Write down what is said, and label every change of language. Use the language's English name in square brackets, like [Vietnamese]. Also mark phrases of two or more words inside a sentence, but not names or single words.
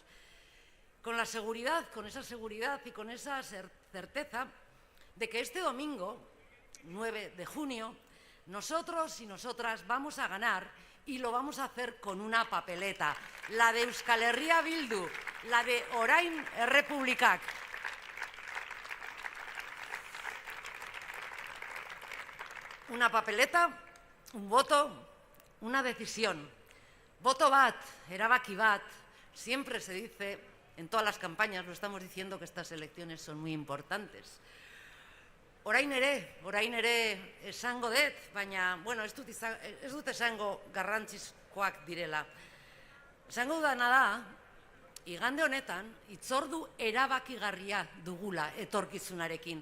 [Spanish] Con esa seguridad y con esa certeza de que este domingo, 9 de junio, nosotros y nosotras vamos a ganar y lo vamos a hacer con una papeleta, la de Euskal Herria Bildu, la de Orain Errepublikak. una papeleta, un voto, una decisión. [Basque] Voto bat, erabaki bat, [Spanish] siempre se dice, en todas las campañas lo estamos diciendo que estas elecciones son muy importantes. [Basque] Orain ere esango dut, baina, bueno, ez dut esango garrantzizkoak direla. Esango dudana da, igande honetan, hitzordu erabakigarria dugula etorkizunarekin.